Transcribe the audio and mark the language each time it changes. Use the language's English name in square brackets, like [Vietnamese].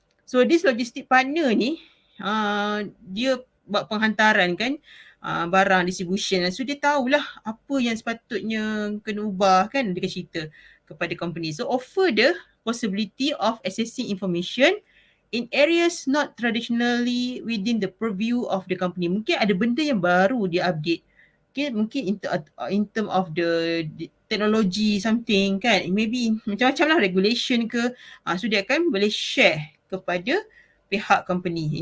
[Malay] So this logistik partner ni dia buat penghantaran kan, barang distribution. So dia tahulah apa yang sepatutnya kena ubah kan, dia cerita kepada company. [English] So offer the possibility of accessing information in areas not traditionally within the purview of the company. [Malay] Mungkin ada benda yang baru dia update. [English] Okay, [Malay] mungkin [English] in term of the technology something kan. [Malay] Maybe macam-macam lah regulation ke. So dia akan boleh share kepada pihak company.